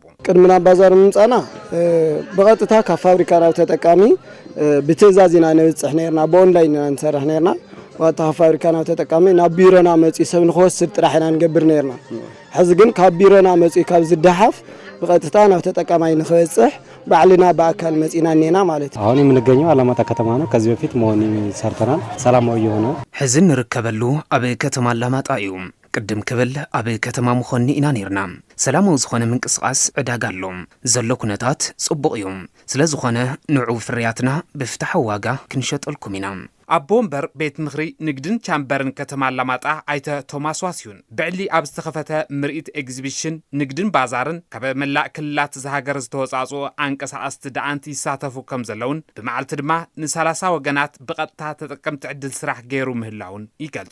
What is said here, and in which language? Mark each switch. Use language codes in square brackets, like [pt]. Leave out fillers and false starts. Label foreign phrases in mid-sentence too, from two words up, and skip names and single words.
[ti] ቅድምና ባዛር ምንጻና ብቐጥታ ካብ ፋብሪካ ናብ ተጠቃሚ ብትእዛዝ ኢና ነብጽሕ ነርና ብኦንላይን ኢና ንሰርሕ ነርና ዋታ ፋብሪካ ናብ ተጠቃሚ ናብ ቢሮና መጺ ሰብ ንኽወስድ ጥራሕ ኢና ንገብር ነርና ሕዚ ግን ካብ ቢሮና መጺ ካብ ዝደሓፍ በቀጥታ ናብ ተጠቃማይ ንኸበጽሕ ባዕልና በአካል መጺና ነና ማለት ነው [am] አሁን የምንገኘው አላማጣ ከተማ ነው ከዚህ በፊት መሆን ሰርተናል ሰላማዊ የሆነ [ti] ሕዝን ንርከበሉ ኣብ ከተማ አላማጣ እዩ ቅድም ክብል ኣብ ከተማ ምኾኒ ኢና ነርና ሰላማዊ ዝኾነ ምንቅስቃስ ዕዳጋ ኣሎ ዘሎ ኩነታት ጽቡቕ እዩ ስለ ዝኾነ ንዑ ፍርያትና ብፍታሕ ዋጋ ክንሸጠልኩም ኢና አቦ ወንበር ቤት ምኽሪ ንግድን ቻምበርን ከተማ አላማጣ አይተ ቶማስ ዋሲዩን ብዕሊ ኣብ ዝተኸፈተ ምርኢት ኤግዚቢሽን ንግድን ባዛርን ካብ መላእ ክልላት ዝሃገር ዝተወጻጹ አንቀሳቀስቲ ደአንቲ ይሳተፉ ከም ዘለውን ብመዓልቲ ድማ ን30 ወገናት ብቐጥታ ተጠቀምቲ ዕድል ስራሕ ገይሩ ምህላውን ይገልጹ